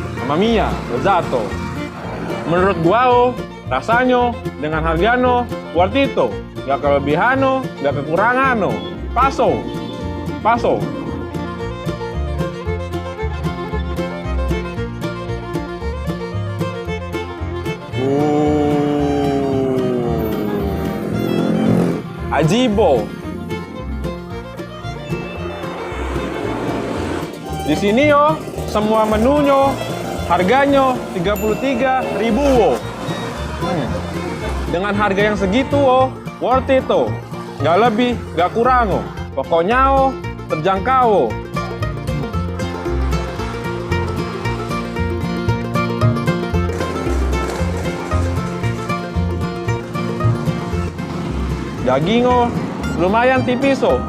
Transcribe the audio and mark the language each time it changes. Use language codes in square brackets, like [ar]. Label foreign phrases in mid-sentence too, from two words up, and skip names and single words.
[it] Mamma mia, lezzato. [id] Menurut gua rasanya dengan harganya [en] worth it. [id] Gak kelebihan, gak kekurangan. Paso. Paso. Ajibo. Di sini semua menunya harganya 33.000. Dengan harga yang segitu [en] worth it. [id] Gak lebih, gak kurang. Pokoknya terjangkau. Daging lumayan tipis.